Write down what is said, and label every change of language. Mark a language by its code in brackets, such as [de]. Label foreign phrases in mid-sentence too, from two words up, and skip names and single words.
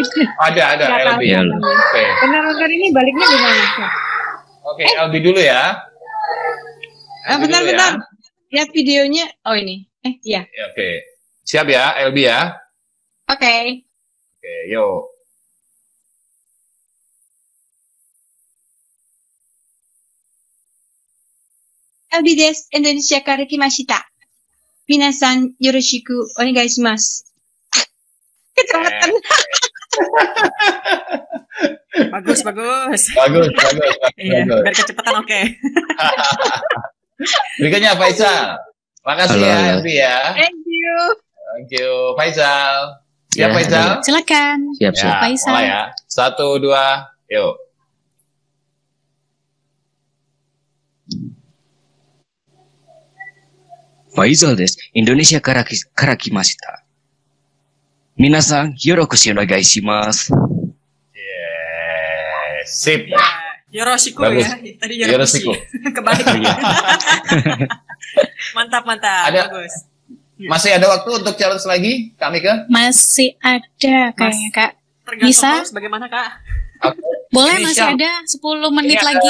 [id] Ada LB. Oke. Benar ini baliknya gimana? Oke, LB dulu ya. Bentar. Lihat videonya. Oh ini. Iya. Oke. Siap ya, LB ya. Oke. Oke, yuk. [ja] LB desu. インドネシアから来ました。皆さん、よろしくお願いします. [id] Kecepatan. Bagus. Iya, biar kecepatan oke. Berikutnya Faisal. Makasih ya, LB ya. [en] Thank you. [id] Faisal. Siap Faisal? Silakan. Siap. Faisal. Mulai ya. 1, 2, yuk. [ja] Faisal desu. インドネシアから来ました。皆さん、よろしくお願いします. [id] Sip. Yoroshiku bagus. Ya. Tadi Yoroshiku. Kebalik. Mantap. Bagus. Masih ada waktu untuk challenge lagi, Kak Mika? Masih ada kayaknya Kak. Bisa? Bagaimana Kak? Boleh, masih ada 10 menit lagi.